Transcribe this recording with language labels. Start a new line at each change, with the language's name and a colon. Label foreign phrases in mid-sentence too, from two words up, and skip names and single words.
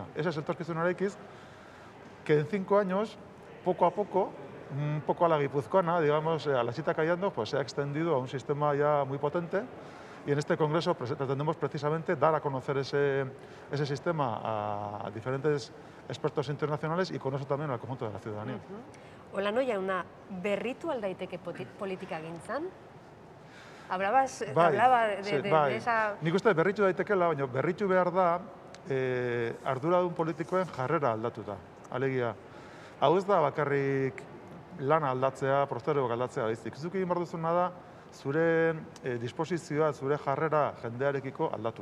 Spanish: Ese es el Etorkizuna Eraikiz que en 5 años, poco a poco, un poco a la guipuzcoana, digamos, a la chita callando, pues se ha extendido a un sistema ya muy potente y en este congreso pretendemos precisamente dar a conocer ese sistema a diferentes expertos internacionales y con eso también al conjunto de la ciudadanía.
Basque: Olano jauna, berritu aldaiteke politika gintzan?
Spanish: Hablaba de esa...
Basque: Nik uste berritu daitekeela, baina berritu behar da arduradun politikoen jarrera aldatuta. Alegia, hau ez da bakarrik lana aldatzea, prosperoak aldatzea baizik. Zuk egin behar duzuna da, zure disposizioa, zure jarrera jendearekiko aldatu.